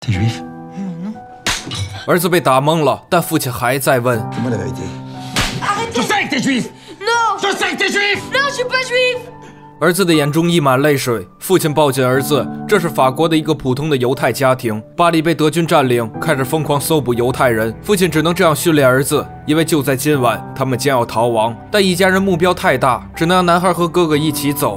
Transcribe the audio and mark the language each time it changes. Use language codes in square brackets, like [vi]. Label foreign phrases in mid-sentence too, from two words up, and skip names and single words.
[fr] T'es juif？ [zh] 儿子被打懵了，但父亲还在问。 [fr] Dis-moi la vérité. Arrêtez! Je sais que t'es juif! Non! Je sais que t'es juif! Non, je suis pas juif! [zh] 儿子的眼中溢满泪水，父亲抱紧儿子。这是法国的一个普通的犹太家庭，巴黎被德军占领，开始疯狂搜捕犹太人。父亲只能这样训练儿子，因为就在今晚，他们将要逃亡。但一家人目标太大，只能让男孩和哥哥一起走。